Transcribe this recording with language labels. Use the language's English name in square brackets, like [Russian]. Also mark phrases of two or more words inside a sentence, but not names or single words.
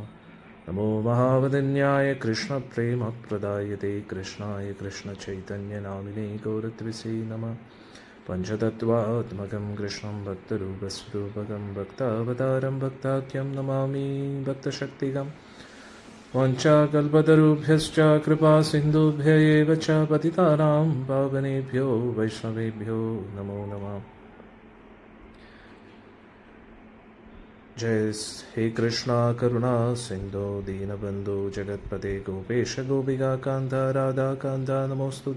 [Sanskrit] നമോ മഹാവദന്യായ കൃഷ്ണപ്രേമപ്രദായതേ കൃഷ്ണായ കൃഷ്ണചൈതന്യനാമിനേ ഗൗരത്രിസേ നമഃ. പഞ്ചതത്വാത്മകം കൃഷ്ണം ഭക്തരൂപസ്വരൂപകം ഭക്താവതാരം ഭക്താഖ്യം നമാമി ഭക്തശക്തികം. വാഞ്ചാകൽപതരുഭ്യശ്ച കൃപാസിന്ധുഭ്യ ഏവ ച പതിതാനാം പാവനേഭ്യോ വൈഷ്ണവേഭ്യോ നമോ നമഃ. जय हे कृष्णा करुणा सिंधो दीनबंधो जगत्पते गोपेश गोपिका कांता राधा कांता नमोस्तुते.